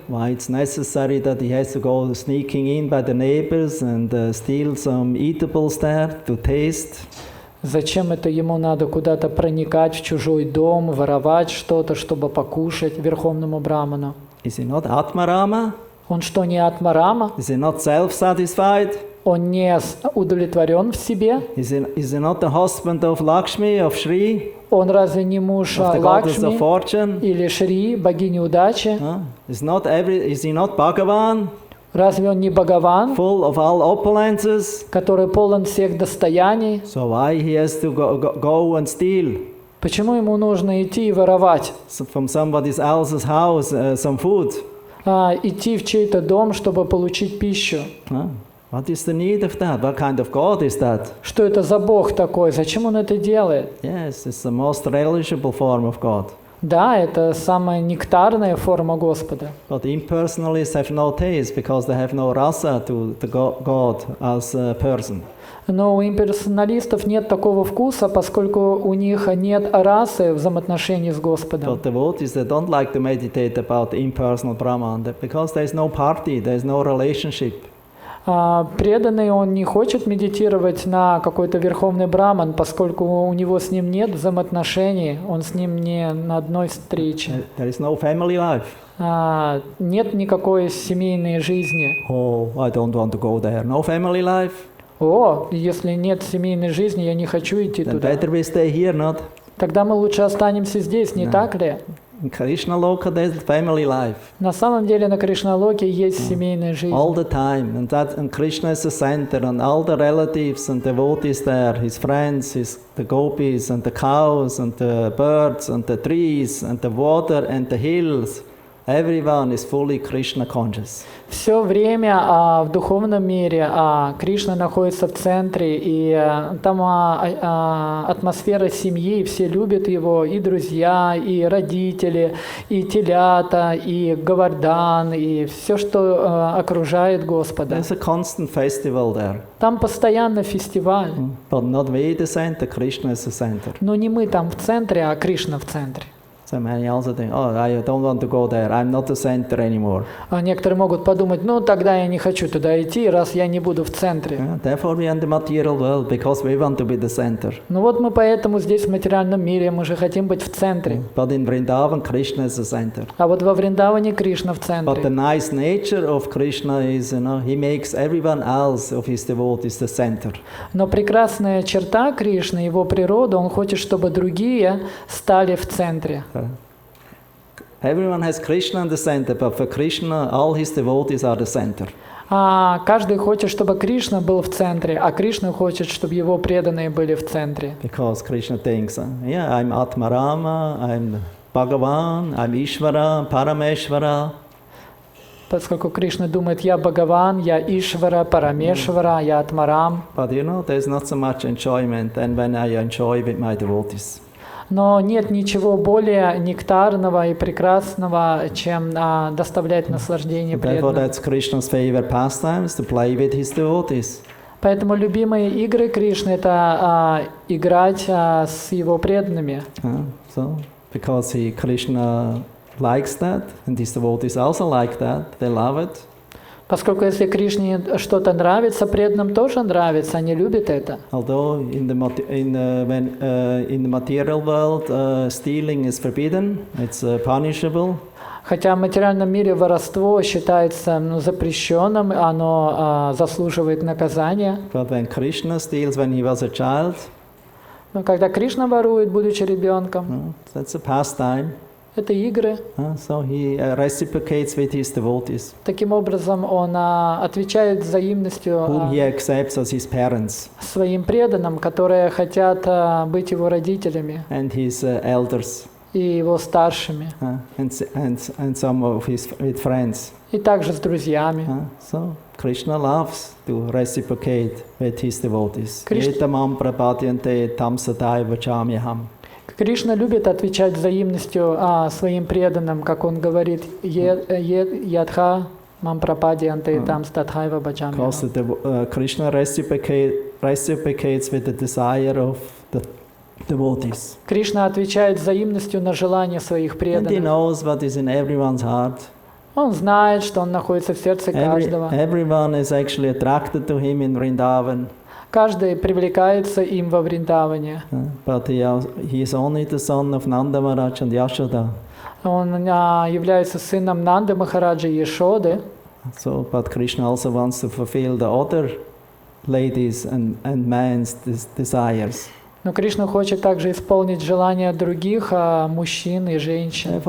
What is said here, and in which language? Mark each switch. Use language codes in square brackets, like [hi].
[en] Why it's necessary that he has to go sneaking in by the neighbors and steal some eatables there to taste? [ru] Зачем это ему надо куда-то проникать в чужой дом, воровать что-то, чтобы покушать верховному браману? [en] Is he not Atmarama? [ru] Он что, не атмарама? [en] Is he not self-satisfied? [ru] Он не удовлетворен в себе? [en] Is he not the husband of Lakshmi, of Shri, [ru] Он разве не муж [en] of the goddess of [ru] Лакшми [en] fortune? [ru] или Шри, богини удачи? [en] Is he not Bhagavan, [ru] Разве он не Бхагаван, [en] full of all opulences? [ru] который полон всех достояний? [en] So why he has to go and steal [ru] Почему ему нужно идти и воровать? [en] from somebody else's house some food? [ru] Идти в чей-то дом, чтобы получить пищу? [en] What is the need of that? What kind of God is that? [ru] Что это за Бог такой? Зачем он это делает? [en] Yes, it's the most relishable form of God. [ru] Да, это самая нектарная форма Господа. [en] But impersonalists have no taste because they have no rasa to the God as a person. [ru] Но у имперсоналистов нет такого вкуса, поскольку у них нет расы в взаимоотношении с Господом. [en] But devotees, they don't like to meditate about impersonal Brahman because there is no party, there is no relationship. [ru] Преданный, он не хочет медитировать на какой-то верховный браман, поскольку у него с ним нет взаимоотношений, он с ним не на одной встрече. [en] There is no family life. [ru] Нет никакой семейной жизни. [en] Oh, I don't want to go there. No family life. [ru] Если нет семейной жизни, я не хочу идти [en] Then [ru] туда. [en] better we stay here, not? [ru] Тогда мы лучше останемся здесь, не так ли? [en] In Krishna Loka, there's family life. [ru] На самом деле на Кришналоке есть семейная жизнь. [en] All the time, and Krishna is the center, and all the relatives and devotees there, his friends, the gopis and the cows and the birds and the trees and the water and the hills. Everyone is fully Krishna conscious. [ru] Все время в духовном мире Кришна находится в центре, и там атмосфера семьи, все любят его, и друзья, и родители, и телята, и Говардан, и все, что окружает Господа. [en] There's a constant festival there. [ru] Там постоянно фестиваль. [en] But not we the center, Krishna is the center. [ru] Но не мы там в центре, а Кришна в центре. [en] So many also think, oh, I don't want to go there. I'm not the center anymore. [ru] Некоторые могут подумать, тогда я не хочу туда идти, раз я не буду в центре. [en] Therefore we are in the material world because we want to be the center. [ru] Мы поэтому здесь в материальном мире, мы же хотим быть в центре. [en] But in Vrindavan, Krishna is the center. [ru] А вот во Вриндаване Кришна в центре. [en] But the nice nature of Krishna is, he makes everyone else of his devotees the center. [ru] Но прекрасная черта Кришны, его природа, он хочет, чтобы другие стали в центре. [en] Everyone has Krishna in the center, but for Krishna, all his devotees are the center. [ru] Каждый хочет, чтобы Кришна был в центре, а Кришна хочет, чтобы его преданные были в центре. [en] Because Krishna thinks, I'm Atmarama, I'm Bhagavan, I'm Ishvara, Parameshvara. [ru] Поскольку Кришна думает, я Бхагаван, я Ишвара, Парамешвара, я Атмарам. [en] But there's not so much enjoyment than when I enjoy with my devotees. [ru] Но нет ничего более нектарного и прекрасного, чем доставлять наслаждение [en] Therefore, [ru] преданным. [en] that's Krishna's favorite pastimes, to play with his devotees. [ru] Поэтому любимые игры Кришны — это играть с его преданными. [en] Because Krishna likes that, and his devotees also like that, they love it. [ru] Поскольку если Кришне что-то нравится, преданным тоже нравится, они любят это. [en] Although in the material world stealing is forbidden, it's punishable. [ru] Хотя в материальном мире воровство считается запрещенным, оно заслуживает наказания. [en] But when Krishna steals when he was a child, [ru] Но когда Кришна ворует, будучи ребенком, [en] that's a pastime. [ru] это игры. [en] So he reciprocates with his devotees. [ru] Таким образом, он отвечает взаимностью [en] whom he accepts as his parents. [ru] Своим преданным, которые хотят быть его родителями. [en] And his elders. [ru] И его старшими. [en] And some of his friends. [ru] И также с друзьями. [en] So Krishna loves to reciprocate with his devotees. [sa] Etamam prapadyante tam sadaiva vachamyaham. [ru] Кришна любит отвечать взаимностью своим преданным, как он говорит, [sa] «Ядха мам прападьянте там статхайва баджами». [en] Because Krishna reciprocates with the desire of the devotees. [ru] Кришна отвечает взаимностью на желания своих [en] And he [ru] преданных. [en] knows what is in everyone's heart. [ru] Он знает, что он находится в сердце каждого. [en] Everyone is actually attracted to him in Vrindavan. [ru] Каждый привлекается им во Вриндаване. [en] But he is only the son of Nanda Maharaja and Yashoda. [ru] Он является сыном Нанды Махараджи и Ешоды. [en] So, but Krishna also wants to fulfill the other ladies and men's desires. [ru] Но Кришна хочет также исполнить желания других мужчин и женщин.